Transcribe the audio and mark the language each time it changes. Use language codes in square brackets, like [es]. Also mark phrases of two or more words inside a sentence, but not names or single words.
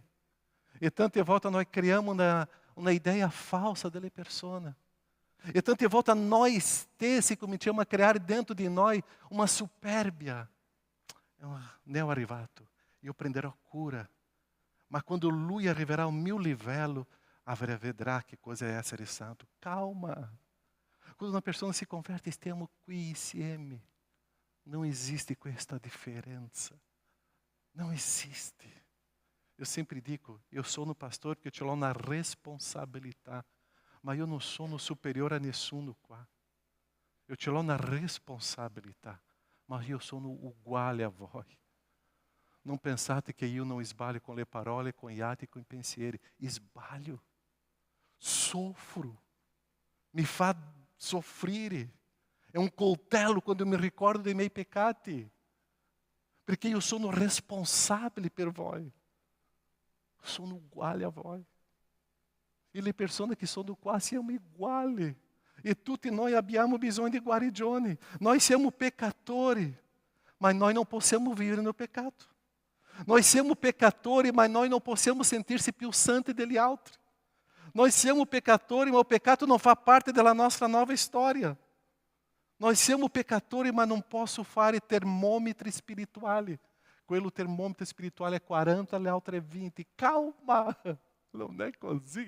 [it] E tante volte noi creiamo una idea falsa delle persone. E tante volte noi stessi cominciamo a creare dentro di noi una superbia. Ne ho arrivato, io prenderò cura. Ma quando Lui arriverà ao mio livello, vedrà che cosa è essere santo. [pt] Calma. Quando uma pessoa se converte, [it] stiamo qui insieme. [pt] Não existe questa differenza. Não existe. Eu sempre digo, eu sou no pastor porque eu tenho uma responsabilidade. Mas eu não sou superior a nessuno qua. Eu tenho uma responsabilidade. Mas eu sou uguale a voi. [it] Não pensate [pt] que eu não [it] sbaglio com le parole, com gli atti, com i pensieri. Sbaglio. Sofro. Mi fa soffrire. È un coltello quando mi ricordo dei miei peccati. Perché io sono responsabile per voi. Sono uguale a voi. E le persone che sono qua siamo uguali. E tutti noi abbiamo bisogno di guarigione. Noi siamo peccatori, ma noi non possiamo vivere no peccato. Nós siamo peccatori, [pt] mas nós não [it] possiamo sentir-se più santi degli altri. Nós siamo peccatori, ma o peccato non fa parte della nostra nuova storia. Nós siamo peccatori, ma non posso fare termômetri spirituali. Quello termômetro spirituale è 40, le altre 20. Calma, non è così.